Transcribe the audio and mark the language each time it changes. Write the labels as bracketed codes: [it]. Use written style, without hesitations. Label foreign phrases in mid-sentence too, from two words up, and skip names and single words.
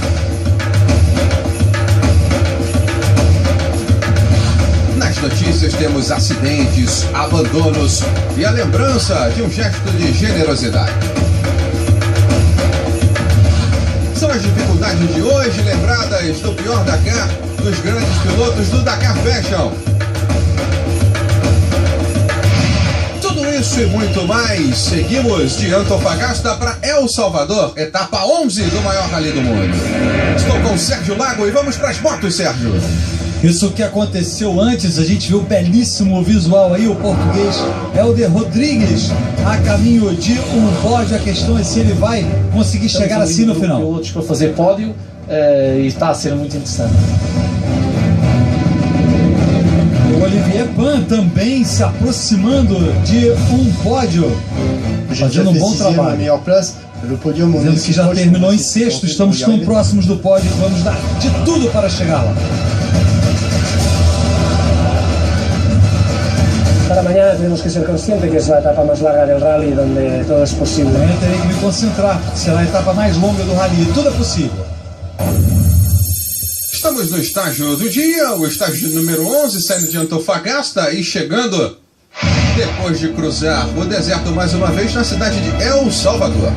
[pt] Nas notícias temos acidentes, abandonos e a lembrança de um gesto de generosidade. São as dificuldades de hoje lembradas do pior Dakar dos grandes pilotos do Dakar Fashion. Tudo isso e muito mais, seguimos de Antofagasta para El Salvador, etapa 11 do maior rally do mundo. Estou com o Sérgio Lago e vamos para as motos, Sérgio. Isso que aconteceu antes, a gente viu o belíssimo visual aí, o português Helder Rodrigues a caminho de um pódio. A questão é se ele vai conseguir chegar assim no final. Pilotos para fazer pódio e está a ser muito interessante. O Olivier Pan também se aproximando de um pódio, fazendo um bom trabalho. Dizendo que já terminou em sexto, estamos tão próximos do pódio que vamos dar de tudo para chegar lá. [es] Para mañana tenemos que ser conscientes que es la etapa más larga del rally donde todo es posible. [pt] Amanhã terei que me concentrar, porque será a etapa mais longa do rally, tudo é possível. Estamos no estágio do dia, o estágio número 11, saindo de Antofagasta e chegando, depois de cruzar o deserto mais uma vez, na cidade de El Salvador.